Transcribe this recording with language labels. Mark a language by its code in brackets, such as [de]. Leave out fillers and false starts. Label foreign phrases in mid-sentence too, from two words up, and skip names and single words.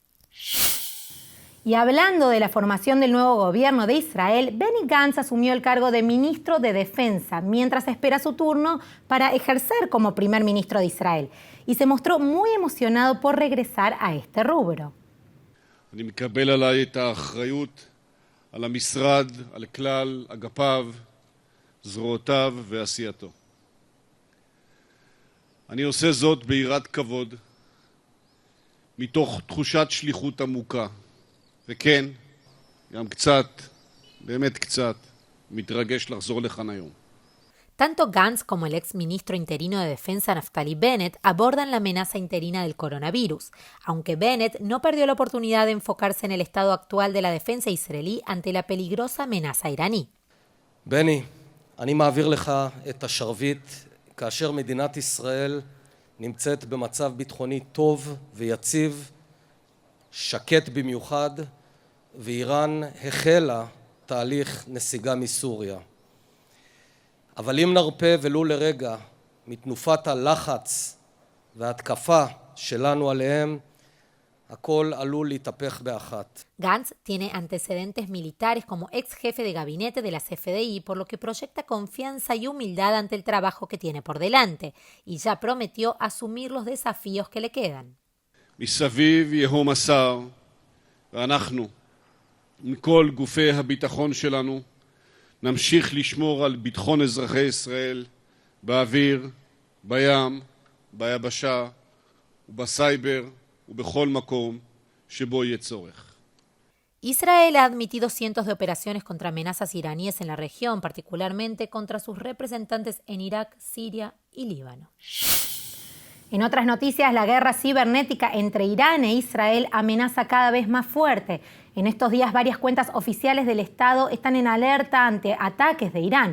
[es] Y hablando de la formación del nuevo gobierno de Israel, Benny Gantz asumió el cargo de ministro de Defensa mientras espera su turno para ejercer como primer ministro de Israel. Y se mostró muy emocionado por regresar a este rubro. [he] על המשרד, על כלל אגפיו, זרועותיו ועשייתו. אני עושה זאת ביראת כבוד, מתוך תחושת שליחות עמוקה, וכן, גם קצת, באמת קצת, מתרגש לחזור לכאן היום. [es] Tanto Gantz como el ex ministro interino de Defensa Naftali Bennett abordan la amenaza interina del coronavirus, aunque Bennett no perdió la oportunidad de enfocarse en el estado actual de la defensa israelí ante la peligrosa amenaza iraní. [he] בני, אני מעביר לך את השרביט כאשר מדינת ישראל נמצאת במצב ביטחוני טוב ויציב, שקט במיוחד, ואיראן החלה תהליך נסיגה מסוריה. אבל אם נרפה ולו לרגע מתנופת הלחץ וההתקפה שלנו עליהם, הכל עלול להתהפך באחת. [es] Gantz tiene antecedentes militares como ex jefe de gabinete de la CFDI, por lo que proyecta confianza y humildad ante el trabajo que tiene por delante, y ya prometió asumir los desafíos que le quedan. [he] מסביב יהום הסער, ואנחנו, מכל גופי הביטחון שלנו, נמשיך לשמור על ביטחון אזרחי ישראל באוויר, בים, ביבשה ובסייבר ובכל מקום שבו יהיה צורך. [es] Israel ha admitido cientos de operaciones contra amenazas iraníes en la región, particularmente contra sus representantes en Irak, Siria y Líbano. En otras noticias, la guerra cibernética entre Irán e Israel amenaza cada vez más fuerte. En estos días, varias cuentas oficiales del Estado están en alerta ante ataques de Irán.